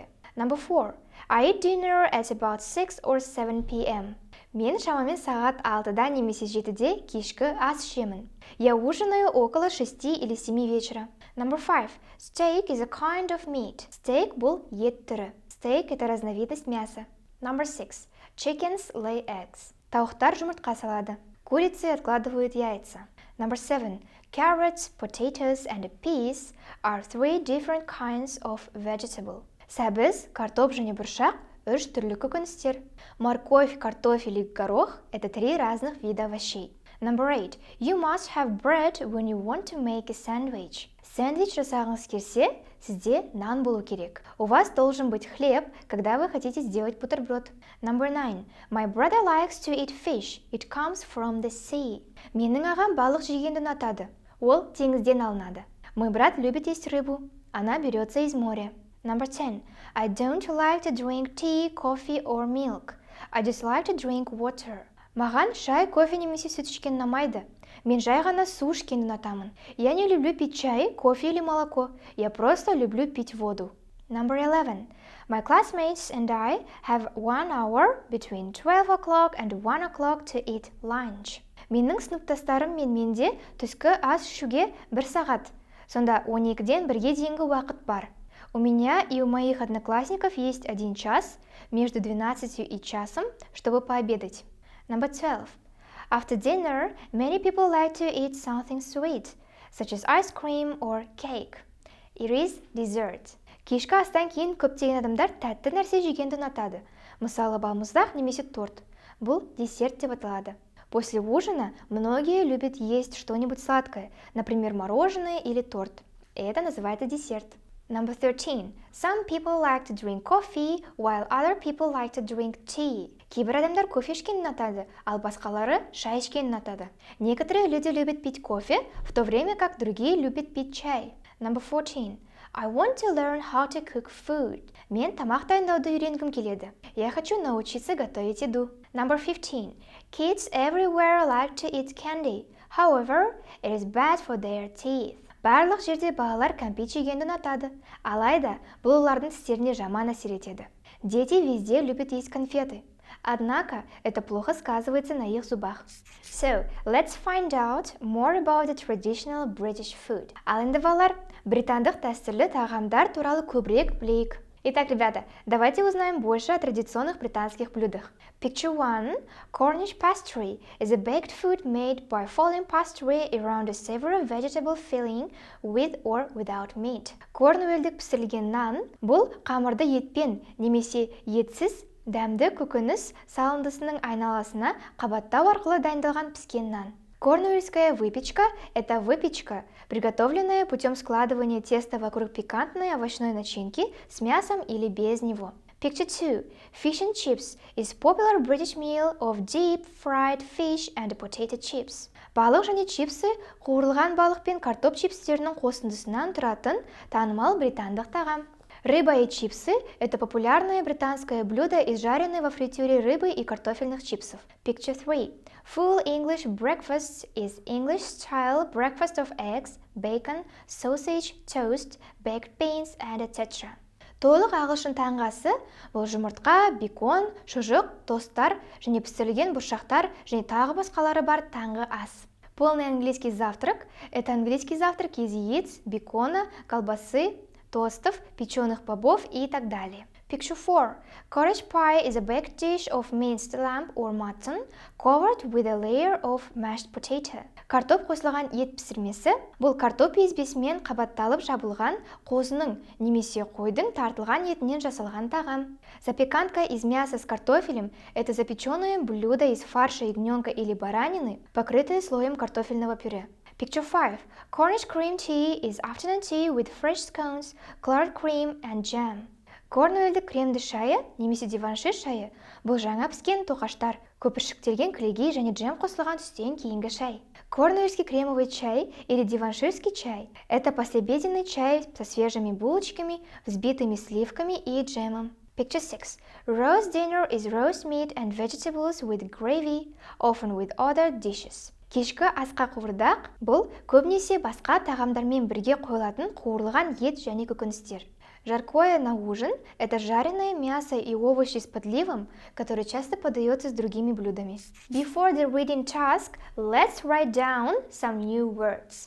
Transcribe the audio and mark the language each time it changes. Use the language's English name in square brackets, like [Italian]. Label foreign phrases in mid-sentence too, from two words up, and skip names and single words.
[English] Number 4. I eat dinner at about 6 or 7 p.m. [Kazakh] Мен шамамен сағат 6-да немесе 7-де кешкі ас ішемін. [Russian] Я ужинаю около 6 или 7 вечера. [English] Number 5. Steak is a kind of meat. [Kazakh] Steak бұл ет түрі. [Russian] Steak – это разновидность мяса. [English] Number 6. Chickens lay eggs. [Kazakh] Тауықтар жұмыртқа салады. [Russian] Курицы откладывают яйца. [English] Number 7. Carrots, potatoes and peas are three different kinds of vegetable. [Kazakh] Сәбіз, картоп және бұршақ үш түрлі көкөністер. [Russian] Морковь, картофель и горох – это три разных вида овощей. [English] Number 8. You must have bread when you want to make a sandwich. [Kazakh] Сэндвич жасағыңыз келсе, сізде нан болу керек. [Russian] У вас должен быть хлеб, когда вы хотите сделать бутерброд. [English] Number 9. My brother likes to eat fish. It comes from the sea. [Kazakh] Менің ағам балық жегенді ұнатады. Ол теңізден алынады. [Russian] Мой брат любит есть рыбу. Она берется из моря. [English] Number 10. I don't like to drink tea, coffee or milk. I just like to drink water. [Kazakh] Маған шай, кофе немесе сүт ішкен ұнамайды. Мен жай ғана су ішкенді ұнатамын. [Russian] Я не люблю пить чай, кофе или молоко. Я просто люблю пить воду. [English] Number 11. My classmates and I have 1 hour between 12 o'clock and 1 o'clock to eat lunch. [Kazakh] Менің сыныптастарым мен менде түскі ас ішуге 1 сағат. Сонда 12-ден 1-ге дейінгі уақыт бар. [Russian] У меня и у моих одноклассников есть 1 час между 12 и часом, чтобы пообедать. [English] Number 12. After dinner, many people like to eat something sweet, such as ice cream or cake. It is dessert. [Kazakh] Кешкі астан кейін көптеген адамдар тәтті нәрсе жегенді ұнатады. Мысалы, балмұздақ немесе торт. Бұл десерт деп аталады. [Russian] После ужина многие любят есть что-нибудь сладкое, например, мороженое или торт. Это называется десерт. [English] Number 13. Some people like to drink coffee, while other people like to drink tea. [Kazakh] Кейбір адамдар кофе ішкенді ұнатады, ал басқалары шай ішкенді ұнатады. [Russian] Некоторые люди любят пить кофе, в то время как другие любят пить чай. [English] Number 14. I want to learn how to cook food. [Kazakh] Мен тамақ дайындауды үйренгім келеді. [Russian] Я хочу научиться готовить еду. [English] Number 15. Kids everywhere like to eat candy. However, it is bad for their teeth. [Kazakh] Барлық жерде балалар кәмпит жегенді ұнатады. Алайда, бұл олардың тістеріне жаман әсер етеді. [Russian] Дети везде любят есть конфеты. Однако, это плохо сказывается на их зубах. [English] So, let's find out more about the traditional British food. [Kazakh] Ал енді балалар, британдық дәстүрлі тағамдар туралы көбірек білейік. [Russian] Итак, ребята, давайте узнаем больше о традиционных британских блюдах. [English] Picture 1. Cornish pastry is a baked food made by folding pastry around a savory vegetable filling with or without meat. [Kazakh] Корнуэльдік пісірілген нан бұл қамырды етпен немесе етсіз дәмді көкөніс салындысының айналасына қабаттау арқылы дайындалған піскен нан. [Russian] Корнуэльская выпечка – это выпечка, приготовленная путем складывания теста вокруг пикантной овощной начинки с мясом или без него. [English] Picture 2. Fish and chips is popular British meal of deep fried fish and potato chips. [Kazakh] Балық және чипсы қуырылған балық пен картоп чипстерінің қосындысынан тұратын танымал британдық тағам. [Russian] Рыба и чипсы – это популярное британское блюдо из жареной во фритюре рыбы и картофельных чипсов. [English] Picture 3. Full English breakfast is English-style breakfast of eggs, bacon, sausage, toast, baked beans, and etc. [Kazakh] Толық ағылшын таңғы бұл жұмыртқа, бекон, шұжық, тосттар және пісірілген бұршақтар және тағы басқалары бар таңғы ас. [Russian] Полный английский завтрак – это английский завтрак из яиц, бекона, колбасы, тостов, печеных бобов и так далее. [English] Picture 4. Cottage pie is a baked dish of minced lamb or mutton covered with a layer of mashed potato. [Kazakh] Картоп қосылған ет пісірмесі бұл картоп езбесімен қабатталып жабылған қозының немесе қойдың тартылған етінен жасалған тағам. [Russian] Запеканка из мяса с картофелем – это запеченное блюдо из фарша ягненка или баранины, покрытое слоем картофельного пюре. [English] Picture 5. Cornish cream tea is afternoon tea with fresh scones, colored cream and jam. [Kazakh] Корнуэльдік кремді шайы немесе диваншир шайы бұл жаңа піскен тоқаштар, көпіршіктелген кілегей және джем қосылған түстен кейінгі шай. [Russian] Корнуэльский кремовый чай или диванширский чай – это послеобеденный чай со свежими булочками, взбитыми сливками и джемом. [English] Picture 6. Roast dinner is roast meat and vegetables with gravy, often with other dishes. [Kazakh] Кешкі асқа қуырдақ бұл көбінесе басқа тағамдармен бірге қойылатын қуырылған ет және көкөністер. [Russian] Жаркое на ужин – это жареное мясо и овощи с подливом, который часто подается с другими блюдами. [English] Before the reading task, let's write down some new words.